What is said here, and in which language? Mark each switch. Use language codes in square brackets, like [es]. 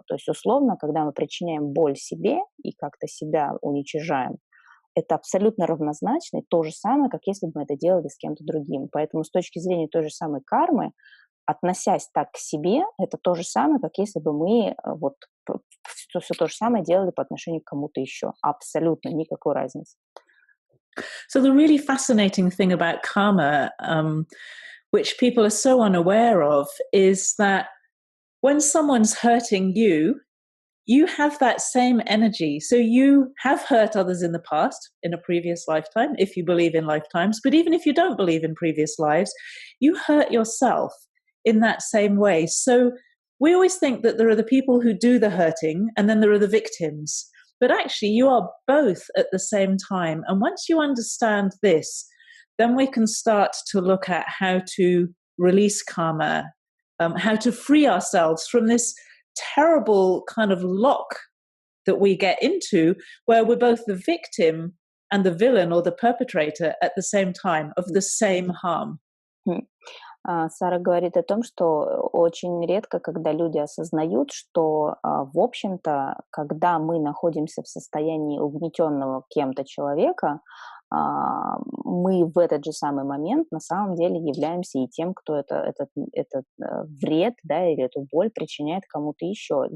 [ru] То есть, условно, когда мы причиняем боль себе и как-то себя уничижаем, это абсолютно равнозначно, то же самое, как если бы мы это делали с кем-то другим. Поэтому с точки зрения той же самой кармы, относясь так к себе, это то же самое, как если бы мы вот все то же самое делали по отношению к кому-то еще. Абсолютно никакой разницы. [en] So the really fascinating thing about karma, which people are so unaware of, is that when someone's hurting you, you have that same energy. So you have hurt others in the past, in a previous lifetime, if you believe in lifetimes. But even if you don't believe in previous lives, you hurt yourself in that same way. So we always think that there are the people who do the hurting and then there are the victims. But actually, you are both at the same time. And once you understand this, then we can start to look at how to release karma, how to free ourselves from this terrible kind of lock that we get into, where we're both the victim and the villain or the perpetrator at the same time of the same harm. [ru] Сара говорит о том, что очень редко, когда люди осознают, что, в общем-то, когда мы находимся в состоянии угнетенного кем-то человека, мы в этот же самый момент на самом деле являемся и тем, кто этот вред, да, или эту боль причиняет кому-то еще.